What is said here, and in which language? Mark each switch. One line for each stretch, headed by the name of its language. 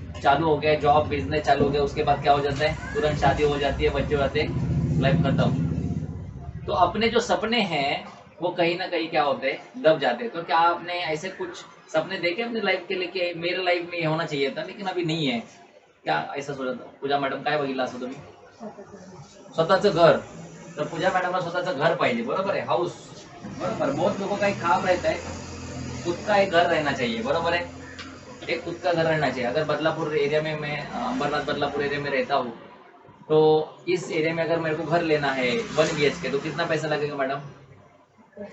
Hindi: चालू हो गया जॉब बिजनेस चालू हो गया. उसके बाद क्या हो जाता है तुरंत शादी हो जाती है, बच्चे हो जाते हैं, लाइफ खत्म. तो अपने जो सपने हैं वो कहीं ना कहीं क्या होते हैं दब जाते हैं. तो क्या आपने ऐसे कुछ सपने देखे अपनी लाईफ के लिए की मेरे लाईफ में हे होना चाहिए था लेकिन अभी नहीं है क्या ऐसा सोचत?
Marathi: पूजा मॅडम काय बघितलं असं तुम्ही? स्वतःचं घर. तर पूजा मॅडमला स्वतःचं घर पाहिजे बरोबर है. हाउस बरोबर.
Hindi: बहुत लोगों का एक ख्वाब रहता है खुद का एक घर रहना चाहिए बरोबर है. एक खुद का घर रहना चाहिए. अगर बदलापुर एरिया में मैं अंबरनाथ बदलापुर एरिया में रहता हूँ तो इस एरिया में अगर मेरे को घर लेना है 1 BHK तो कितना पैसा लगेगा मैडम?